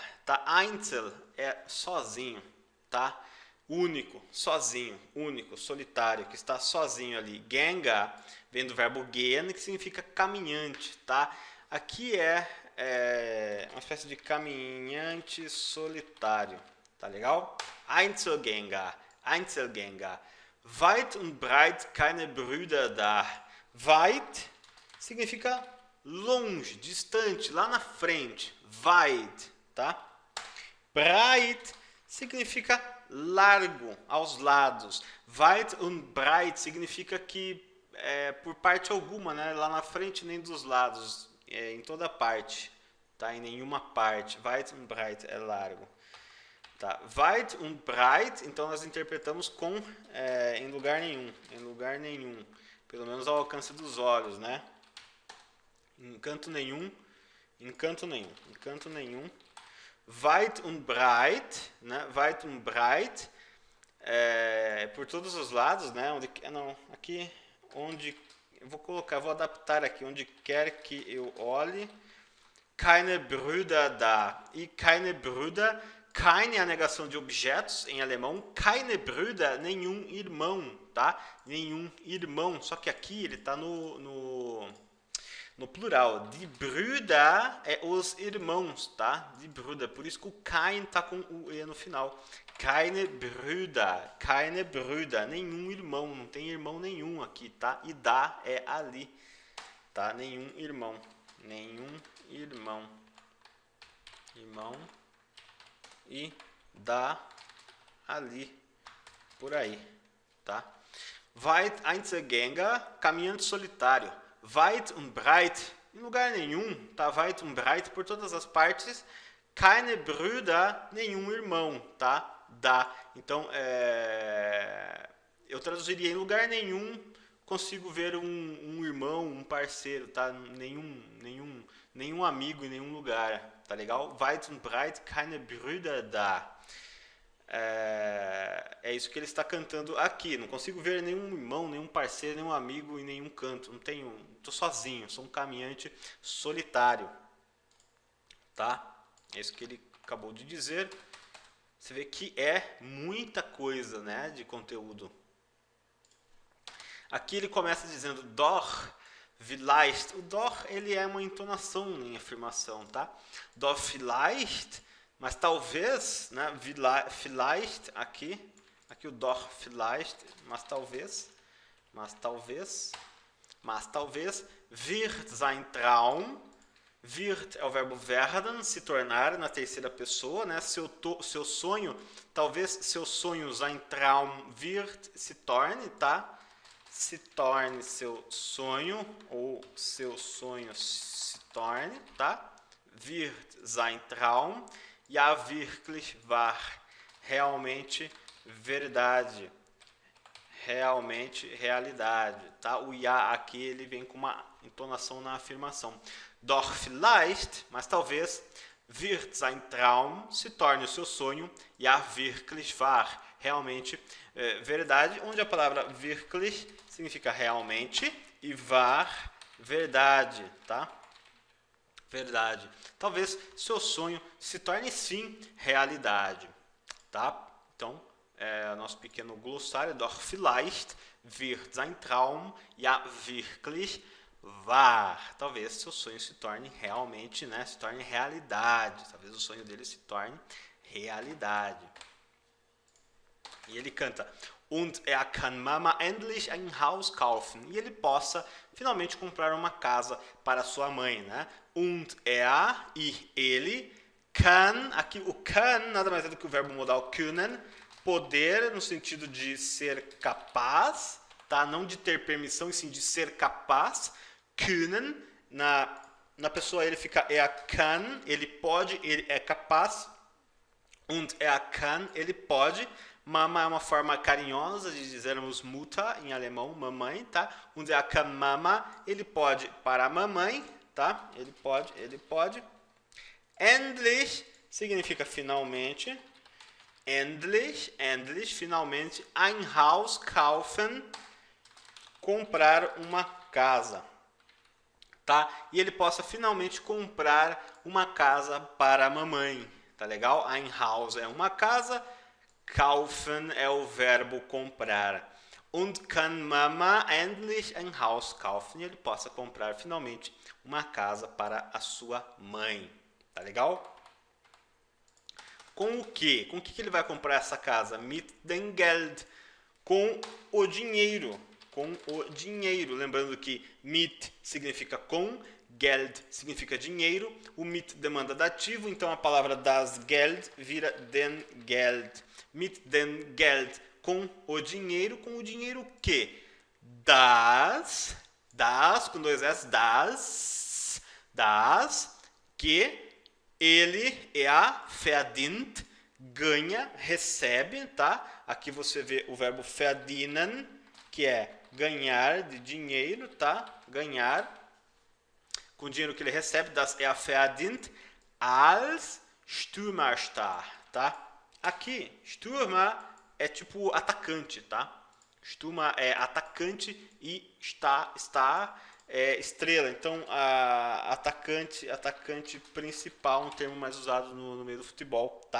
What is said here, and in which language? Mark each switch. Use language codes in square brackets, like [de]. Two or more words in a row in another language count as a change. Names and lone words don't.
[pt] Tá? Einzel é sozinho, tá? Único, sozinho, único, solitário, que está sozinho ali. Gänger vem do verbo gehen, que significa caminhante, tá? Aqui é uma espécie de caminhante solitário, tá legal? [de] Einzelgänger. Weit und breit keine Brüder da. [pt] Weit significa longe, distante, lá na frente. Weit, tá? Breit significa largo, aos lados. [de] Weit und breit [pt] significa que por parte alguma, né? Lá na frente nem dos lados, em toda parte, tá? Em nenhuma parte. [de] Weit und breit [pt] é largo. Tá? [de] Weit und breit, [pt] então nós interpretamos com em lugar nenhum, pelo menos ao alcance dos olhos, né? Encanto nenhum. [de] Weit und breit, né? Weit und breit, [pt] por todos os lados, né? Vou adaptar aqui, onde quer que eu olhe. [de] Keine Brüder da. [pt] E [de] keine Brüder, [pt] keine é a negação de objetos em alemão, [de] keine Brüder, [pt] nenhum irmão, tá? Nenhum irmão, só que aqui ele está no plural. [de] Die Brüder [pt] é os irmãos, tá? [de] Die Brüder, [pt] por isso que o kein tá com o e no final. [de] Keine Brüder, [pt] nenhum irmão, não tem irmão nenhum aqui, tá? E da é ali, tá? Nenhum irmão. E da ali, por aí, tá? [de] Weit Einzelgänger, [pt] caminhante solitário. [de] Weit und breit, [pt] em lugar nenhum, tá? [de] Weit und breit, [pt] por todas as partes. [de] Keine Brüder, [pt] nenhum irmão, tá? Da. Então, eu traduziria em lugar nenhum, consigo ver um irmão, um parceiro, tá? Nenhum amigo em nenhum lugar, tá legal? [de] Weit und breit, keine Brüder da. [pt] É isso que ele está cantando aqui. Não consigo ver nenhum irmão, nenhum parceiro, nenhum amigo em nenhum canto. Estou sozinho, sou um caminhante solitário, tá? É isso que ele acabou de dizer. Você vê que é muita coisa, né, de conteúdo. Aqui ele começa dizendo [de] doch, vielleicht. [pt] O doch, ele é uma entonação em afirmação, tá? [de] Doch vielleicht, [pt] mas talvez, né, vielleicht aqui o [de] doch vielleicht, [pt] mas talvez, [de] wird sein Traum. [pt] Wird é o verbo werden, se tornar na terceira pessoa, né? Seu sonho, talvez seu sonho, [de] sein Traum wird, [pt] se torne, tá? Se torne seu sonho, ou seu sonho se torne, tá? [de] Wird sein Traum, ja wirklich wahr, [pt] realmente verdade, realmente realidade, tá? O ja aqui ele vem com uma entonação na afirmação. [de] Doch vielleicht, [pt] mas talvez, [de] wird sein Traum, [pt] se torne o seu sonho, [de] ja wirklich wahr, [pt] realmente verdade, onde a palavra wirklich significa realmente e wahr, verdade, tá? Verdade. Talvez seu sonho se torne sim realidade, tá? Então, nosso pequeno glossário, [de] doch vielleicht wird sein Traum ja wirklich wahr. [pt] Talvez seu sonho se torne realmente, né? Se torne realidade. Talvez o sonho dele se torne realidade. E ele canta: [de] Und kann Mama endlich ein Haus kaufen. [pt] E ele possa finalmente comprar uma casa para sua mãe, né? Und e ele, kann, aqui o kann nada mais é do que o verbo modal können, poder no sentido de ser capaz, tá? Não de ter permissão, e sim de ser capaz. Können, na pessoa ele fica kann, ele pode, ele é capaz. [de] Und kann, [pt] ele pode. Mama é uma forma carinhosa de dizermos Mutter em alemão, mamãe, tá? [de] Und kann Mama, [pt] ele pode para a mamãe, tá? Ele pode. Endlich significa finalmente. Endlich, finalmente. [de] Ein Haus kaufen, [pt] comprar uma casa, tá? E ele possa finalmente comprar uma casa para a mamãe, tá legal? [de] Ein Haus [pt] é uma casa, kaufen é o verbo comprar. [de] Und kann Mama endlich ein Haus kaufen? [pt] E ele possa comprar finalmente uma casa para a sua mãe, tá legal? Com o quê? Com o que ele vai comprar essa casa? [de] Mit dem Geld. [pt] Com o dinheiro. Com o dinheiro. Lembrando que mit significa com, Geld significa dinheiro. O mit demanda dativo, então a palavra [de] das Geld [pt] vira [de] den Geld. Mit dem Geld. [pt] Com o dinheiro. Com o dinheiro que? Das, com dois S, das, que ele verdient, ganha, recebe, tá? Aqui você vê o verbo verdienen, que é ganhar de dinheiro, tá? Ganhar com o dinheiro que ele recebe, [de] das verdient als Stürmerstar, [pt] tá? Aqui, Stürmer é tipo atacante, tá? Stürmer é atacante e está é estrela. Então, atacante principal, um termo mais usado no meio do futebol, tá?